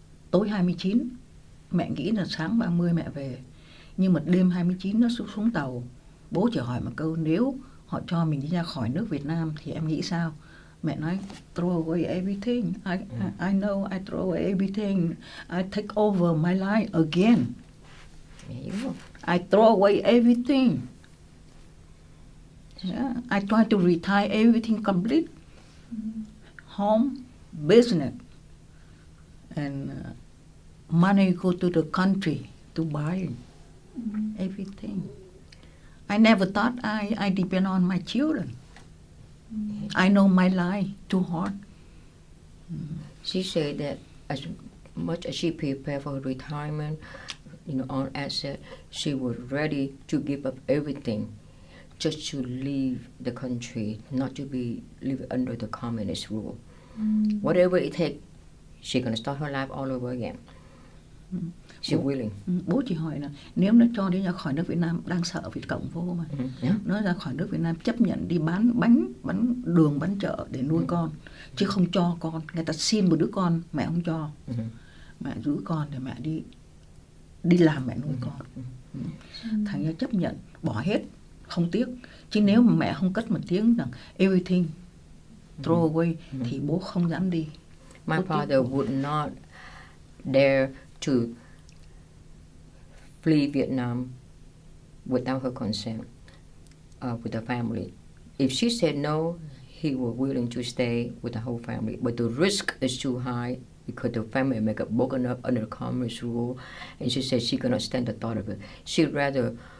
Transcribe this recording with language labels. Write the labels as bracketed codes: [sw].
[vi] Tối 29 mẹ nghĩ là sáng 30 mẹ về, nhưng mà đêm 29 nó xuống tàu. Bố chỉ hỏi một câu, nếu họ cho mình đi ra khỏi nước Việt Nam thì em nghĩ sao? Mẹ nói [en] throw away everything. I know I throw away everything. I take over my life again. [vi] Mẹ hiểu không? [en] I throw away everything. Yeah, I try to retire everything complete. Home, business, and money go to the country to buy everything. I never thought I depend on my children. I know my life too hard. She said that as much as she prepared for her retirement, on asset, she was ready to give up everything just to leave the country, not to live under the communist rule. Whatever it takes, she's gonna start her life all over again. She's willing. [vi] Bố chỉ hỏi là nếu nó cho đi ra khỏi nước Việt Nam, đang sợ Việt Cộng vô mà. Nó ra khỏi nước Việt Nam chấp nhận đi bán bánh, bán đường, bán chợ để nuôi con, chứ không cho con. Người ta xin một đứa con, mẹ không cho. Mẹ giữ con để mẹ đi làm mẹ nuôi con. Thành ra chấp nhận, bỏ hết, không tiếc. Chứ nếu mà mẹ không cất một tiếng rằng [en] everything throw away [vi] thì bố không dám đi. [en] My father would not dare to flee Vietnam without her consent with the family. If she said no, he was willing to stay with the whole family. But the risk is too high because the family may get broken up under the communist rule. And she said she cannot stand the thought of it. She'd rather